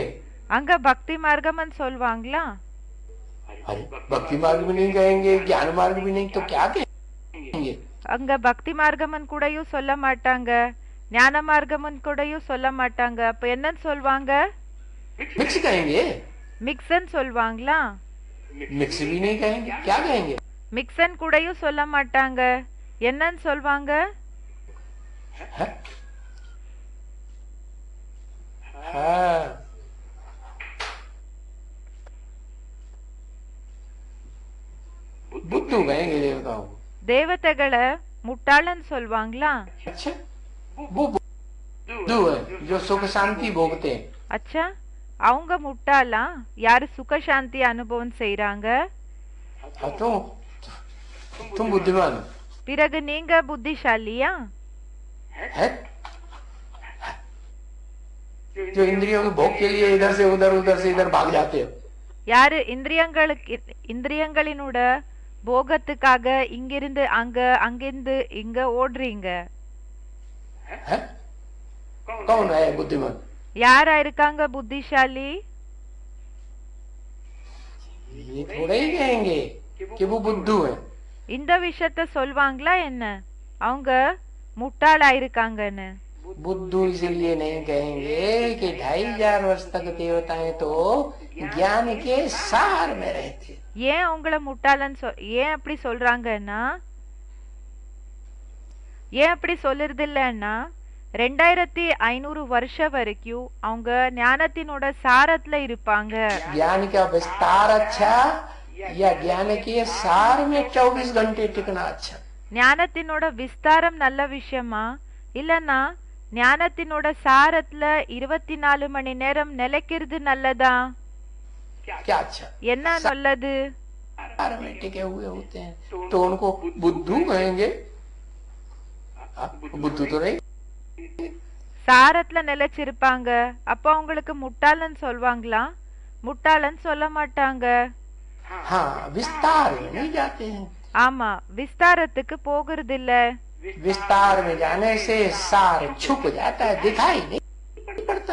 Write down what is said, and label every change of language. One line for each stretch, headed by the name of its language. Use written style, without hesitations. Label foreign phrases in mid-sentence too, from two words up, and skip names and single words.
Tamil: அங்க பக்தி மார்க்கம்னு சொல்வாங்களா?
Hindi: अरे भक्ति मार्ग भी नहीं कहेंगे, ज्ञान मार्ग भी नहीं, तो क्या कहेंगे?
Tamil: அங்க பக்தி மார்க்கம்னு கூடயும் சொல்ல மாட்டாங்க, ஞான மார்க்கம்னு கூடயும் சொல்ல மாட்டாங்க. அப்ப என்னன்னு சொல்வாங்க?
Hindi: मिक्स कहेंगे.
Tamil: மிக்ஸ்ன்னு சொல்வாங்களா?
Hindi: मिक्स भी नहीं कहेंगे, क्या कहेंगे?
Tamil: மிக்ஸ்ன்னு கூடயும் சொல்ல மாட்டாங்க, என்னன்னு சொல்வாங்க?
Hindi: है? हाँ बुद्धू कहेंगे देवताओं को।
Tamil: தேவதைகளை முட்டாளன்னு சொல்வாங்களா?
Hindi: अच्छा वो बुद्धू है जो सुख शांति भोगते हैं।
Tamil: அச்சா, அவங்க முட்டாளா யாரு சுக சாந்தி அனுபவம் செய்றாங்க?
Hindi: हाँ तो तुम बुद्धिमान हो।
Tamil: பிறகு நீங்க புத்திசாலியா?
Hindi: है जो इंद्रियों के भोग के लिए इधर से इधर भाग जाते हो।
Tamil: யாரு இந்திரியங்களினோட போகத்துக்காக இங்கிருந்து அங்க அங்கிருந்து இங்க ஓடுறீங்க?
Hindi: है? कौन है बुद्धिमान?
Tamil: யாரா இருக்காங்க புத்திசாலி?
Hindi: ये थोड़े ही कहेंगे कि वो बुद्धू है।
Tamil: இந்த விஷயத்த சொல்வாங்களா என்ன அவங்க முட்டாளா இருக்காங்கன்னு?
Hindi: बुद्धू इसलिए नहीं कहेंगे कि 2500 वर्ष तक देवताएं तो ज्ञान के सार में रहते।
Tamil: ஏன் அவங்கள முட்டாளன்னு ஏன் அப்படி சொல்றாங்கன்னா, ஏன் அப்படி சொல்லுறது இல்லைன்னா 2500 வருஷம் வரைக்கும் அவங்க ஞானத்தினோட சாரத்துல இருப்பாங்க.
Hindi: ज्ञान का विस्तार अच्छा या ज्ञान के सार में 24 घंटे टिकना अच्छा?
Tamil: ஞானத்தினோட விஸ்தாரம் நல்ல விஷயமா இல்லனா ஞானத்தினோட சாரத்துல 24 மணி நேரம் நிலைக்கிறது நல்லதா?
Hindi: क्या अच्छा?
Tamil: என்ன நல்லது?
Hindi: सार में टिके हुए होते हैं तो उनको बुद्धू कहेंगे? बुद्धू तो नहीं।
Tamil: சாரத்துல நிலைச்சிருப்பாங்க, அப்ப அவங்களுக்கு முட்டாளன்னு சொல்வாங்களா? முட்டாளன்னு சொல்ல மாட்டாங்க.
Hindi: हाँ विस्तार में नहीं जाते हैं।
Tamil: ஆமா, விஸ்தாரத்துக்கு போகிறது இல்ல.
Hindi: विस्तार में जाने से सार छुप जाता है, दिखाई नहीं पड़ता।